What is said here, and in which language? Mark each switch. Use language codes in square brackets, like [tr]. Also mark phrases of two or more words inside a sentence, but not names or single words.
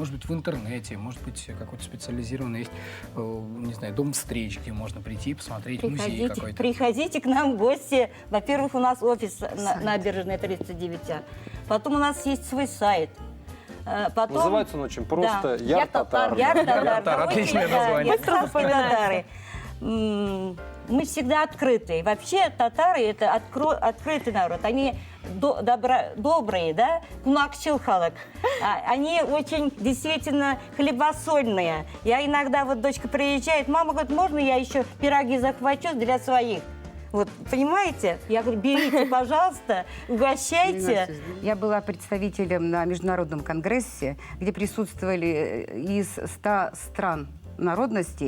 [ru] Может быть, в интернете, может быть, какой-то специализированный есть, не знаю, дом встреч, где можно прийти, посмотреть, музей какой-то. Приходите к нам в гости. Во-первых, у нас офис на набережной 39А. Потом у нас есть свой сайт. Потом... Называется он очень просто Да. Яр-Татар. Яр-Татар. Яр-Татар, отличное название. Ярославские татары. Мы всегда открыты. Вообще татары это открытый народ. Они добрые, [tt] да? Кунакчыл халык. [ru] Они очень действительно хлебосольные. Я иногда, вот дочка приезжает, мама говорит, можно я еще пироги захвачу для своих? Вот, понимаете? Я говорю, берите, пожалуйста, угощайте. Я была представителем на международном конгрессе, где присутствовали из 100 стран народностей.